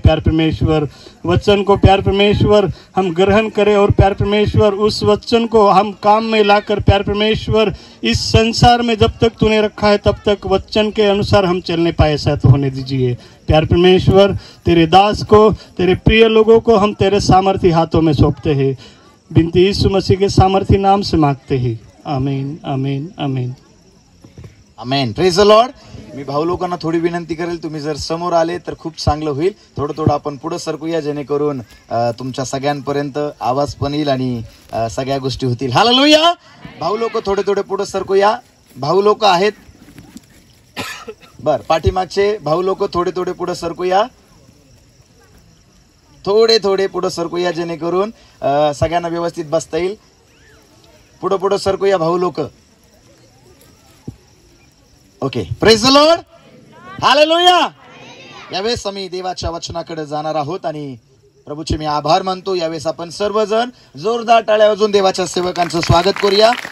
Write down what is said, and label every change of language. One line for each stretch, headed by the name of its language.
Hindi: प्यार परमेश्वर वचन को प्यार परमेश्वर हम ग्रहण करें और प्यार परमेश्वर उस वचन को हम काम में लाकर प्यार परमेश्वर इस संसार में जब तक तूने रखा है तब तक वचन के अनुसार हम चलने पाए, ऐसा तो होने दीजिए। प्यार परमेश्वर तेरे दास को, तेरे प्रिय लोगों को हम तेरे सामर्थी हाथों में सौंपते हैं, बिनती यीशु मसीह के सामर्थी नाम से मांगते हैं। आमीन आमीन आमीन
English: आमेन। Praise the lord.
Marathi: मी भाऊ लोकांना थोडी विनंती करेल, तुम्ही जर समोर आले तर खूप चांगलं होईल। थोडं आपण पुढे सरकूया जेणेकरून तुमच्या सगळ्यांपर्यंत आवाज पण येईल आणि सगळ्या गोष्टी होतील। हालेलुया। भाऊ लोक थोडे पुढे सरकूया। भाऊ लोक आहेत बर, पाठीमागचे भाऊ लोक थोडे पुढे सरकूया, थोडे पुढे सरकूया जेणेकरून सगळ्यांना व्यवस्थित बसता येईल। पुढे सरकूया भाऊ लोक।
English: Okay, praise the lord, hallelujah.
Marathi: यावेळेस आम्ही देवाच्या वचनाकडे जाणार आहोत आणि प्रभूचे मी आभार मानतो। यावेळेस आपण सर्वजण जोरदार टाळ्या वाजवून देवाच्या सेवकांचं स्वागत करूया।